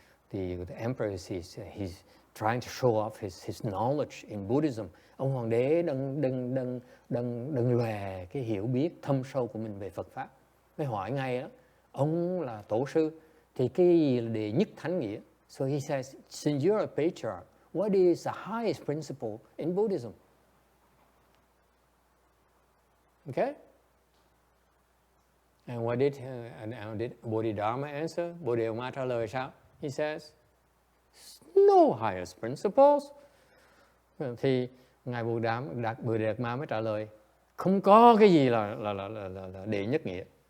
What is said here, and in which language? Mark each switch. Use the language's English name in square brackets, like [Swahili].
[English] The emperor he's trying to show off his knowledge in Buddhism. [Vietnamese] Ông hoàng đế đừng lòe cái hiểu biết thâm sâu của mình về Phật pháp. Mới hỏi ngay đó, ông là tổ sư thì cái gì là đệ nhất thánh nghĩa? [English] So he says, since you're a patriarch, what is the highest principle in Buddhism? Okay? And what did Bodhidharma answer? [Vietnamese] Bodhidharma trả lời sao? [English] He says, no highest principles. [Vietnamese] Thì ngài Bodhidharma mới trả lời, không có cái gì là đệ nhất nghĩa.